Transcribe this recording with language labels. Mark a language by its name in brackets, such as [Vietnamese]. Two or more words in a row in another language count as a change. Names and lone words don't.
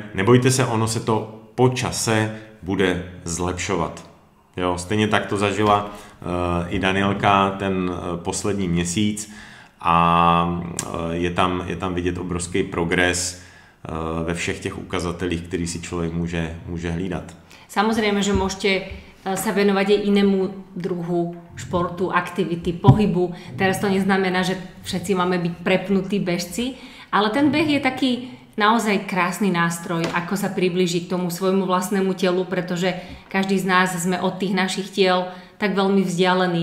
[Czech] Nebojte se, ono se to po čase bude zlepšovat. Jo? Stejně tak to zažila i Danielka ten poslední měsíc, a je tam vidět obrovský progres ve všech těch ukazatelích, který si člověk může hlídat. [Slovak] Samozrejme, že môžete sa venovať aj inému druhu športu, aktivity, pohybu. Teraz to neznamená, že všetci máme byť prepnutí bežci, ale ten beh je taký naozaj krásny nástroj, ako sa priblížiť k tomu svojmu vlastnému telu, pretože každý z nás sme od tých našich tiel tak veľmi vzdialení.